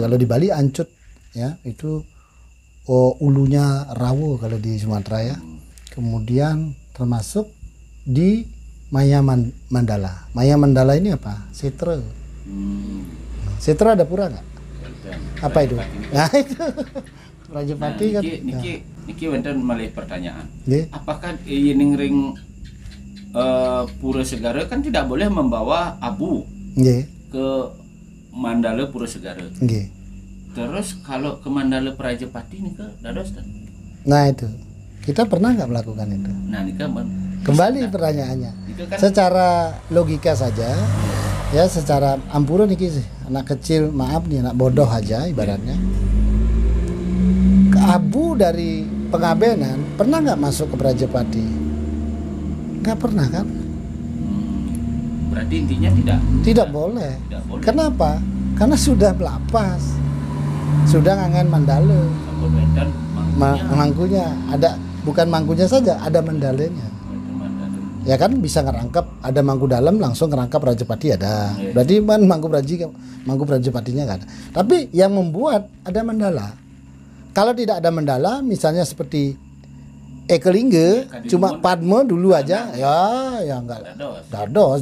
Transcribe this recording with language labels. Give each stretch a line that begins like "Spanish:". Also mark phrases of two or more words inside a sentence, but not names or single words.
Indonesian: Kalau di Bali Ancut ya, itu ulunya Rawo kalau di Sumatera ya. Kemudian termasuk di Maya Mandala. Maya Mandala ini apa? Setra. Setra ada pura nggak? Apa itu? Nah itu Rajapati kan.
Balinese: Niki wonten malih pertanyaan.
English: Yeah.
Indonesian: Apakah ning ring Pura Segara kan tidak boleh membawa abu ke Mandala Pura Segara. Terus kalau ke Mandala Prajapati ini ke dados kan? Nah itu kita pernah nggak melakukan itu? Nah ini kan kembali pertanyaannya. Kan, secara logika saja ya, secara
Balinese: ampura niki
Indonesian: sih anak kecil, maaf nih anak bodoh aja ibaratnya. Ke abu dari pengabenan pernah nggak masuk ke Prajapati? Nggak pernah kan? Berarti intinya tidak boleh. Tidak boleh. Kenapa? Karena sudah melapas, sudah ngangen mandala. Mangkunya ada, bukan mangkunya saja, ada mandalenya. Ya kan bisa ngerangkap, ada mangku dalam langsung ngerangkap Rajapati ada. Berarti kan mangku Rajapatinya kan. Tapi yang membuat ada mandala. Kalau tidak ada mandala, misalnya seperti Ekelingga, cuma Padma dulu aja, ya enggak dados.